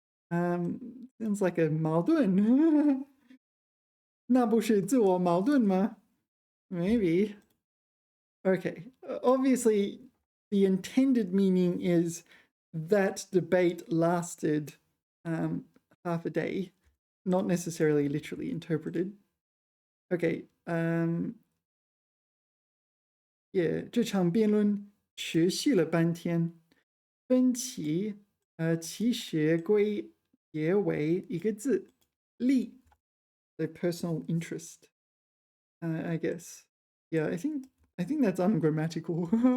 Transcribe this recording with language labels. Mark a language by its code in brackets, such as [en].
[en] Sounds like a [zh] 矛盾那不是自我矛盾吗? [en] Maybe. Okay, obviously the intended meaning is that debate lasted half a day, not necessarily literally interpreted. Okay, yeah, [zh] 这场辩论持续了半天，分歧其实归结为一个字，利 [en] the personal interest. I guess. Yeah, I think that's ungrammatical.